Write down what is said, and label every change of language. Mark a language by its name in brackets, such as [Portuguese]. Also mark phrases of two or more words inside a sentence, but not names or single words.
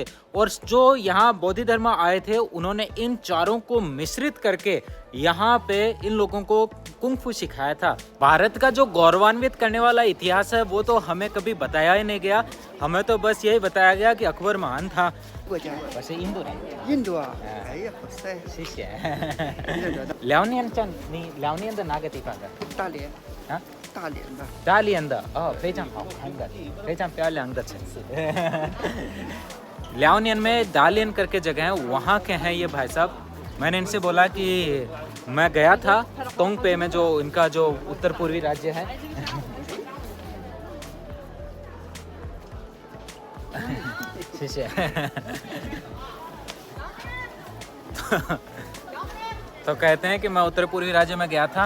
[Hindi] और जो यहाँ बोधि धर्मा आए थे उन्होंने इन चारों को मिश्रित करके यहाँ पे इन लोगों को कुंग फू सिखाया था। भारत का जो गौरवान्वित करने वाला इतिहास है वो तो हमें कभी बताया ही नहीं गया। हमें तो बस यही बताया गया कि अकबर महान था। वैसे इंदो [Chinese] 大连的哦，非常好看的，非常漂亮的城市。 [Hindi] लियाओनियन में दालियन करके जगह है, वहाँ के हैं ये भाई साहब। मैंने इनसे बोला कि मैं गया था तोंगपे में, जो इनका जो उत्तर पूर्वी राज्य है। तो कहते हैं कि मैं उत्तर पूर्वी राज्य में गया था।